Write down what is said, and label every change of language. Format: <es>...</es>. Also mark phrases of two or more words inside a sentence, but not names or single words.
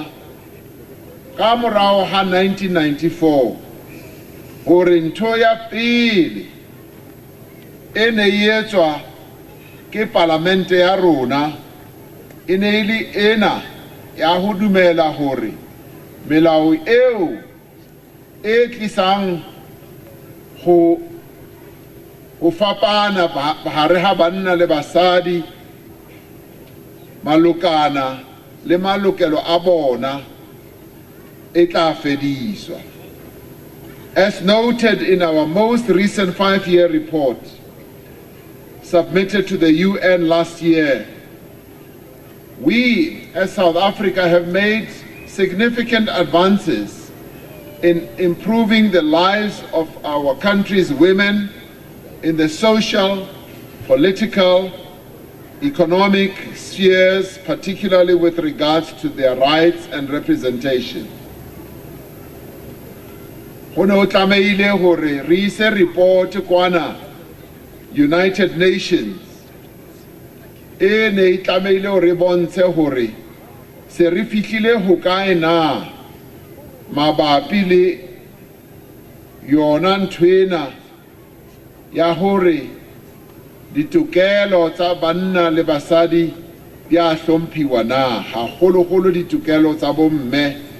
<st>ka morao ha 1994 gore ntho ya pele e ne e etswa ke palamente ya rona e ne e le ena ya ho dumela hore melao eo e tlisang go fapana hare ha banna le basadi malokana le malokelo a bona e tla fediswa.</st> <en>As noted in our most recent 5-year report submitted to the UN last year, we as South Africa have made significant advances in improving the lives of our country's women in the social, political, economic spheres, particularly with regards to their rights and representation.</en> <st>Ho ne ho tlameile hore re ise report kwana United Nations e ne e tlameile hore bontshe hore se re fihlile ho kae na mabapi le yona nthwena ya hore ditokelo tsa banna le basadi di a hlomphiwa na, haholo-holo ditokelo tsa bomme.</st>